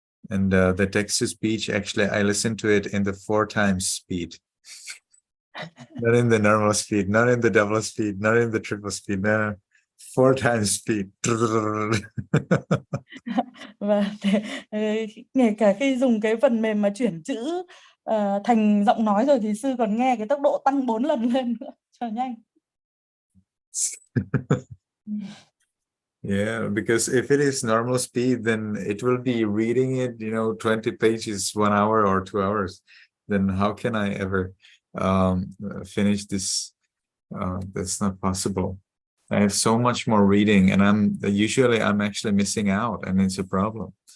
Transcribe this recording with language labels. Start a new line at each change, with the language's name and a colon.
English: And the text-to-speech, actually, I listen to it in the 4 times speed. Not in the normal speed, not in the double speed, not in the triple speed, no. 4 times speed.
Vietnamese: Và ngay cả khi dùng cái phần mềm mà chuyển chữ thành giọng nói rồi thì sư còn nghe cái tốc độ tăng 4 lần lên nữa cho nhanh.
English: Yeah, because if it is normal speed, then it will be reading it, 20 pages 1 hour or 2 hours. Then how can I ever finish this? That's not possible. I have so much more reading, and I'm actually missing out, and it's a problem.